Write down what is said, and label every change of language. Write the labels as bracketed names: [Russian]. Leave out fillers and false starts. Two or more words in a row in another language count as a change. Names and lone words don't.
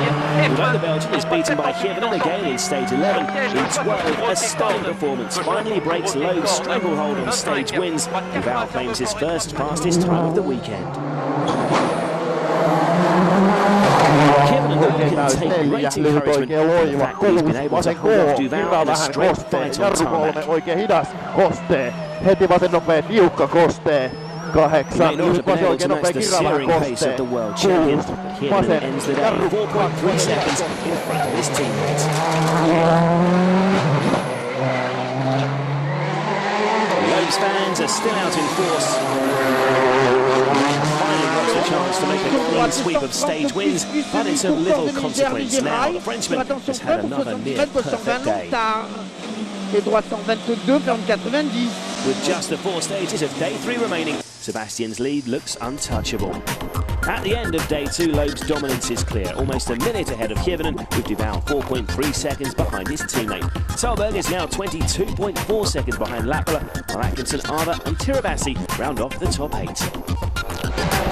[English] Although the Belgian is beaten by Hirvonen again in stage 11, in 12, a stunning performance finally breaks Loeb's stranglehold on stage wins. Duval claims his first fastest time of the weekend. Hirvonen can take great encouragement from the fact that he's been able to hold off Duval in a straight fight on tarmac. [Finnish] Oikein hidas kostee. Heti vasen nopea tiukka kostee. 8. Nyt vasen oikein nopea kirralla kostee. 6. Vasen. [English] Ends the day 4.3 seconds in front of his teammates. Loeb's fans are still out in force. Finally got a chance to make a clean sweep of stage wins, but it's of little consequence now. The Frenchman has had another near-perfect day. [French] Et droite 122, ferme 90. [English] With just the 4 stages of day 3 remaining, Sebastian's lead looks untouchable. At the end of day 2, Loeb's dominance is clear, almost a minute ahead of Hirvonen, with Duval 4.3 seconds behind his teammate. Solberg is now 22.4 seconds behind Lappala, while Atkinson, Arda and Tirabassi round off the top 8.